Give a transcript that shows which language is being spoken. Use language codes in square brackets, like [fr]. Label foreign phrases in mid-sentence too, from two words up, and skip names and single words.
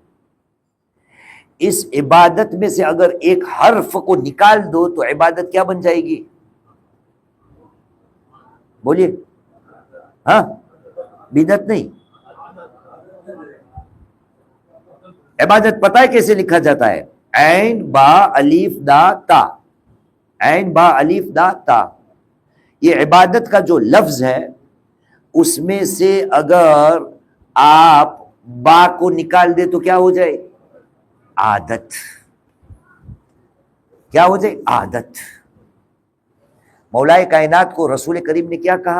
[ur] اس عبادت میں سے اگر ایک حرف کو نکال دو تو عبادت کیا بن جائے گی؟ بولیے. ہاں، بدعت نہیں. عبادت پتہ ہے کیسے لکھا جاتا ہے؟ عین با الف دا تا، عین با الف دا تا. یہ عبادت کا جو لفظ ہے اس میں سے اگر آپ با کو نکال دے تو کیا ہو جائے؟ عادت. کیا ہو جائے؟ عادت. مولا کائنات کو رسول کریم نے کیا کہا؟